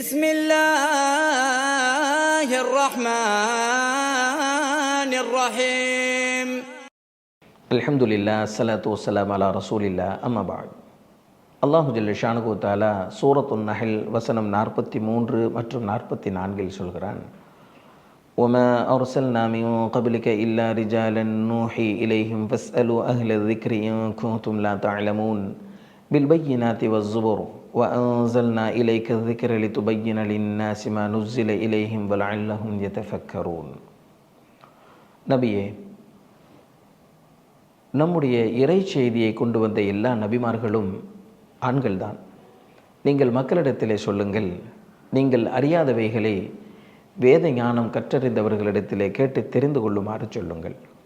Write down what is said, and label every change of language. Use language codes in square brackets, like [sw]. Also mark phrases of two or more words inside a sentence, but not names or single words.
[ar] بسم الله الرحمن الرحيم الحمد لله الصلاة والسلام على رسول الله أما بعد الله جل شأنه تعالى سورة النحل [ta] வசனம் 43 மற்றும் 44 சொல்கிறான், [ar] وما أرسلنا من قبلك إلا رجالا نوحي إليهم فاسألوا أهل الذكر إن كنتم لا تعلمون بالبينات والزبر وأنزلنا إليك الذكر لتبين للناس ما نزل إليهم ولعلهم يتفكرون. [ta] நபியே, நம்முடைய இறை செய்தியை கொண்டு வந்த எல்லா நபிமார்களும் ஆண்கள்தான். நீங்கள் மக்களிடத்திலே சொல்லுங்கள், நீங்கள் அறியாதவைகளை வேத ஞானம் கற்றறிந்தவர்களிடத்திலே கேட்டு தெரிந்து கொள்ளுமாறு சொல்லுங்கள்.